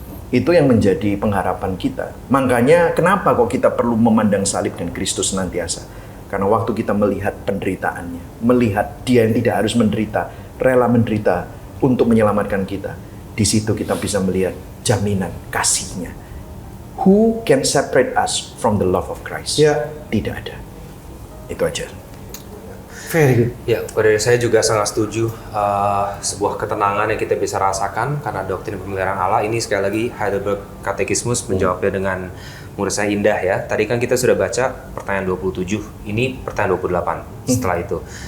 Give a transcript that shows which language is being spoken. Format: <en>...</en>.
<id>Itu yang menjadi pengharapan kita. Makanya kenapa kok kita perlu memandang salib dan Kristus senantiasa? Karena waktu kita melihat penderitaannya, melihat dia yang tidak harus menderita, rela menderita untuk menyelamatkan kita. Di situ kita bisa melihat jaminan kasihnya.</id> <en>Who can separate us from the love of Christ?</en> <id>Ya. Tidak ada. Itu aja.</id> <en>Very good.</en> <id>Ya, dari saya juga sangat setuju. Sebuah ketenangan yang kita bisa rasakan karena doktrin pemeliharaan Allah ini sekali lagi Heidelberg Katekismus menjawabnya dengan menurut saya indah ya. Tadi kan kita sudah baca pertanyaan 27, ini pertanyaan 28 setelah itu.</id>